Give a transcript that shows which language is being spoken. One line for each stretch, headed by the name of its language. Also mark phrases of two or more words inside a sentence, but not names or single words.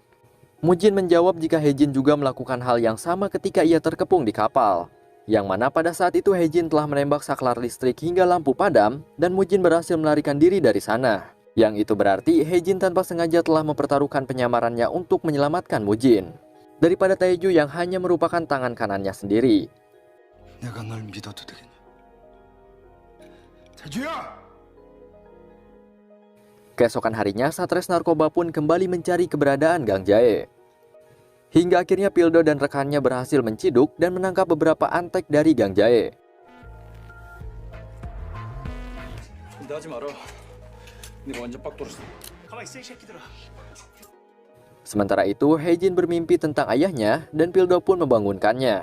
Indonesian: Mujin menjawab jika Haejin juga melakukan hal yang sama ketika ia terkepung di kapal. Yang mana pada saat itu Haejin telah menembak saklar listrik hingga lampu padam dan Mujin berhasil melarikan diri dari sana. Yang itu berarti Haejin tanpa sengaja telah mempertaruhkan penyamarannya untuk menyelamatkan Mujin. Daripada Taeju yang hanya merupakan tangan kanannya sendiri.
Korean: 내가 널 믿어도 되겠니? 태주야!
Indonesian: Keesokan harinya, Satres Narkoba pun kembali mencari keberadaan Gang Jae. Hingga akhirnya Pildo dan rekannya berhasil menciduk dan menangkap beberapa antek dari Gang Jae. Sementara itu, Haejin bermimpi tentang ayahnya dan Pildo pun membangunkannya.